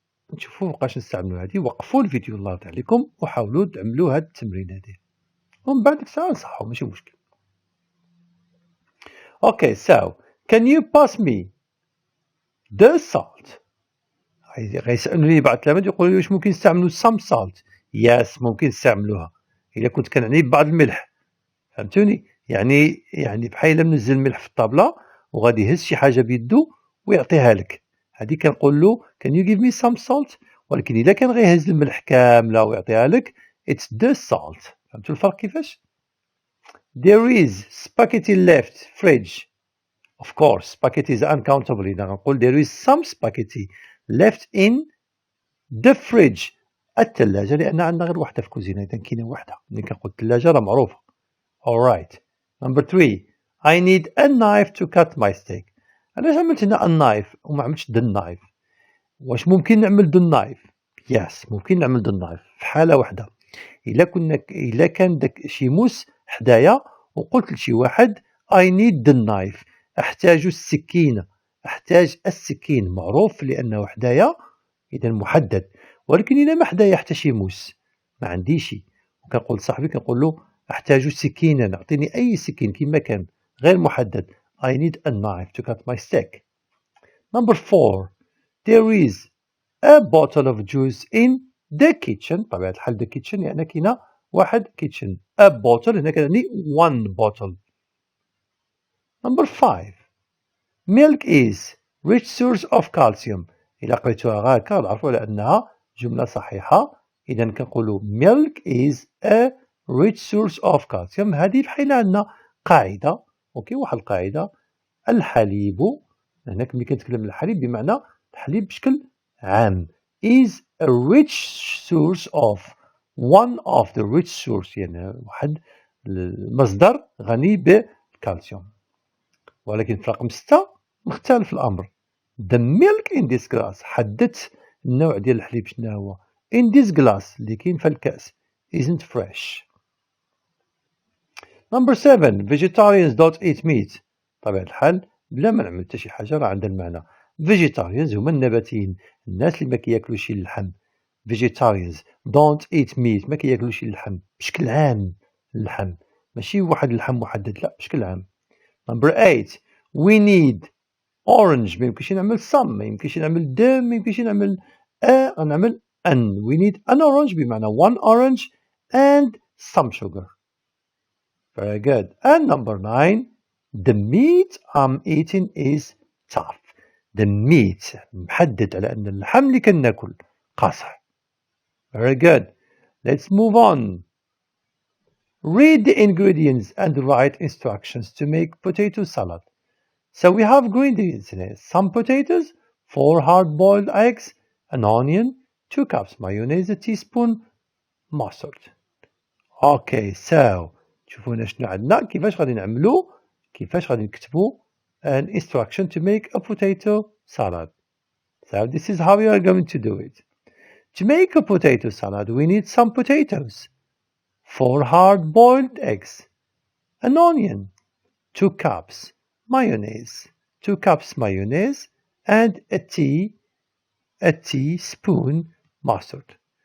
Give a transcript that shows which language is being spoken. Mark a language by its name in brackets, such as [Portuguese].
[Arabic] نشوفوا فوقاش نستعملوا هذه. وقفوا الفيديو الله يرضي عليكم وحاولوا تعملوا هذا التمرين هذه ومن بعد ديك الساعة نصحوا ماشي مشكل. [English] Okay, so can you pass me the salt. [Arabic] غيسألوني بعض التلاميذ يقولوا لي واش ممكن نستعملوا [English] some salt. [Arabic] Yes ممكن نستعملوها إلا كنت كنعني ببعض الملح. فهمتوني؟ يعني بحال منزل الملح في الطابلة وغادي يهز شي حاجة بيدو ويعطيها لك. هذه كنقول له [English] can you give me some salt. [Arabic] ولكن إلا كان غيهز الملح كاملة ويعطيها لك [English] it's the salt. [Arabic] فهمتوا الفرق كيفاش؟ [English] There is spaghetti left fridge. Of course spaghetti is uncountable. [Arabic] إذا غنقول [English] there is some spaghetti left in the fridge. [Arabic] الثلاجة لأن عندنا غير وحدة في الكوزينة إذا كاينة وحدة. ملي كنقول الثلاجة راه معروفة. [English] Alright. Number 3. I need a knife to cut my steak. [Arabic] علاش عملت هنا [English] a knife [Arabic] وما عملتش [English] the knife؟ [Arabic] واش ممكن نعمل the knife؟ Yes ممكن نعمل the knife في حالة وحدة. إلا كان داك شي موس حدايا وقلت لشي واحد [English] I need the knife. [Arabic] أحتاج السكينة. أحتاج السكين معروف لأنه حدايا إذا محدد. ولكن إلا ما حدايا حتى شي موس ما عنديش وكنقول صاحبي كنقول له أحتاج سكينا. أعطيني أي سكين كما كان غير محدد. [English] I need a knife to cut my steak. Number 4. There is a bottle of juice in the kitchen. [Arabic] طبيعة الحال [English] the kitchen [Arabic] يعني كاينة واحد kitchen. [English] A bottle هنا كنعني one bottle. Number 5. Milk is rich source of calcium. [Arabic] إلا قريتوها غير هكا تعرفوا على أنها جملة صحيحة. إذا كنقولوا [English] milk is a rich source of calcium. [Arabic] هذه بحال عندنا قاعدة. أوكي واحد القاعدة الحليب هناك ملي كنتكلم على الحليب بمعنى الحليب بشكل عام [English] is a rich source [Arabic] of one of the rich source يعني واحد المصدر غني بالكالسيوم. ولكن في رقم 6 مختلف الأمر. [English] The milk in this glass. [Arabic] حددت النوع ديال الحليب شنو هو. [English] In this glass [Arabic] اللي كاين في الكأس [English] isn't fresh. Number 7. Vegetarians don't eat meat. [Arabic] طبيعة الحال بلا ما نعمل حتى شي حاجة راه عندها المعنى. Vegetarians هما النباتيين الناس اللي ما كياكلوش اللحم. [English] Vegetarians don't eat meat [Arabic] ما كياكلوش اللحم بشكل عام. اللحم ماشي واحد اللحم محدد لا بشكل عام. [English] Number 8. We need orange. [Arabic] ما يمكنش نعمل some ما يمكنش نعمل the ما يمكنش نعمل غنعمل an. [English] We need an orange بمعنى one orange and some sugar. Very good. And number 9. The meat I'm eating is tough. The meat [Arabic] محدد على أن اللحم اللي كناكل قاصح. [English] Very good. Let's move on. Read the ingredients and write instructions to make potato salad. So we have ingredients in it. Some potatoes, 4 hard-boiled eggs, an onion, 2 cups mayonnaise, a teaspoon mustard. Okay, so [Arabic] شوفوا هنا شنو عندنا كيفاش غادي نعملو كيفاش غادي نكتبو [English] an instruction to make a potato salad. So this is how we are going to do it. To make a potato salad we need some potatoes, 4 hard-boiled eggs, an onion, 2 cups mayonnaise, 2 cups mayonnaise and a teaspoon mustard.